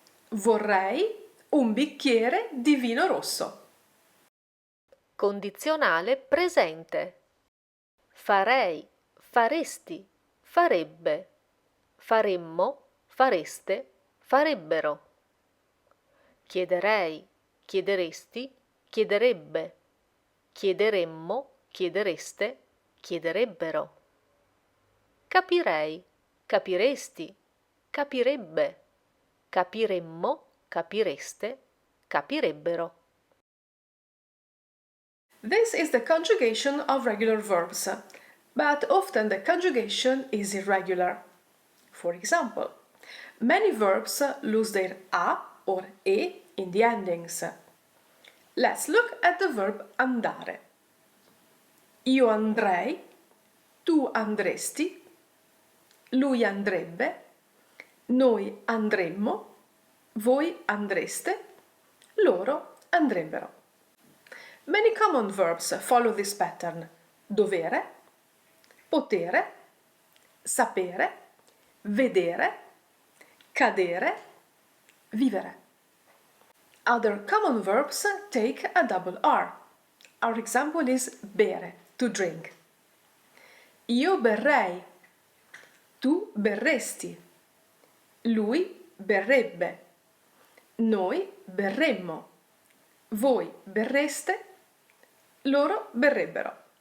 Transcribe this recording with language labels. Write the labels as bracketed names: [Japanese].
[Italian] Vorrei un bicchiere di vino rosso. Condizionale presente. Farei, faresti, farebbe, faremmo, fareste, farebbero. Chiederei, chiederesti, chiederebbe. Chiederemmo, chiedereste, chiederebbero. Capirei, capiresti, capirebbe. Capiremmo, capireste, capirebbero. [English] This is the conjugation of regular verbs, but often the conjugation is irregular. For example, many verbs lose their a or e in the endings. Let's look at the verb andare. [Italian] Io andrei, tu andresti, lui andrebbe, noi andremmo, voi andreste, loro andrebbero. [English] Many common verbs follow this pattern: [Italian] dovere, potere, sapere, vedere, cadere, vivere. [English] Other common verbs take a double R. Our example is bere, to drink. [Italian] Io berrei, tu berresti, lui berrebbe, noi berremmo, voi berreste, loro berrebbero.